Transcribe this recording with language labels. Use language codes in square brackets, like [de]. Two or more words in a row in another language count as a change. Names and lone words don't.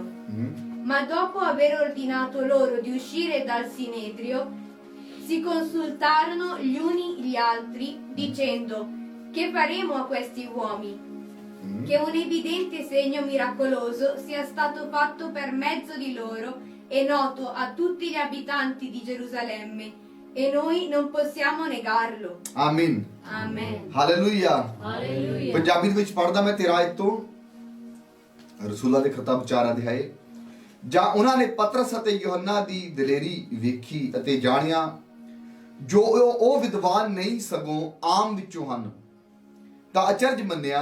[it] Ma dopo aver ordinato loro di uscire dal Sinedrio, si consultarono gli uni gli altri, dicendo: che faremo a questi uomini? Che un evidente segno miracoloso sia stato fatto per mezzo di loro e noto a tutti gli abitanti di Gerusalemme, e noi non possiamo negarlo. [pa] ਆਮੀਨ [it] Amen. [pa] ਹਾਲੇਲੂਇਆ [it] Alleluia. [pa] ਪੰਜਾਬੀ ਦੇ ਵਿੱਚ ਪੜਦਾ ਮੈਂ 13 ਆਇਤ ਤੋਂ ਰਸੂਲਾਂ ਦੇ ਕਰਤੱਵ 4 ਅਧਿਆਏ। ਜਾਂ ਉਹਨਾਂ ਨੇ ਪਤਰਸ ਅਤੇ ਯੋਹੰਨਾ ਦੀ ਦਲੇਰੀ ਵੇਖੀ ਅਤੇ ਜਾਣਿਆ ਜੋ ਉਹ ਵਿਦਵਾਨ ਨਹੀਂ ਸਗੋਂ ਆਮ ਵਿੱਚੋਂ ਹਨ, ਤਾਂ ਅਚਰਜ ਮੰਨਿਆ।